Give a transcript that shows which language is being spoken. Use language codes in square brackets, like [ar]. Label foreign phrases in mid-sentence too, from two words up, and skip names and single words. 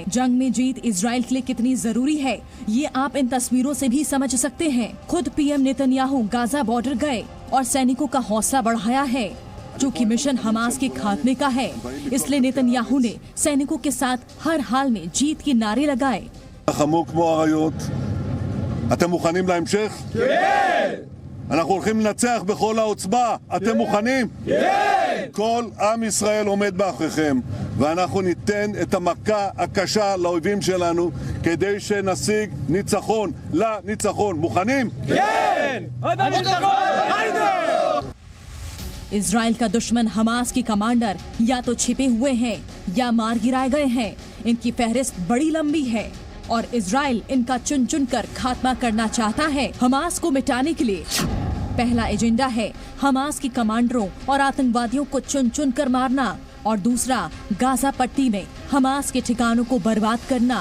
[hi] जंग में जीत इजराइल के लिए कितनी जरूरी है, ये आप इन तस्वीरों से भी समझ सकते हैं। खुद पीएम नेतन्याहू गाजा बॉर्डर गए और सैनिकों का हौसला बढ़ाया है। चूँकि मिशन हमास के खात्मे का है, इसलिए नेतन्याहू ने सैनिकों के साथ हर हाल में जीत के नारे लगाए। [he] אנחנו הולכים לנצח בכל העוצמה, אתם מוכנים? כן! כל עם ישראל עומד מאחוריכם, ואנחנו ניתן את המכה הקשה לאויבים שלנו, כדי שנשיג ניצחון לניצחון. מוכנים? כן! עד הניצחון! היידה! [hi] इजराइल का दुश्मन हमास के कमांडर या तो छिपे हुए हैं या मार गिराए गए हैं। इनकी फहरिस्त बड़ी लंबी है और इजराइल इनका चुन चुन कर खात्मा करना चाहता है। हमास को मिटाने के लिए पहला एजेंडा है हमास के कमांडरों और आतंकवादियों को चुन चुन कर मारना और दूसरा गाजा पट्टी में हमास के ठिकानों को बर्बाद करना।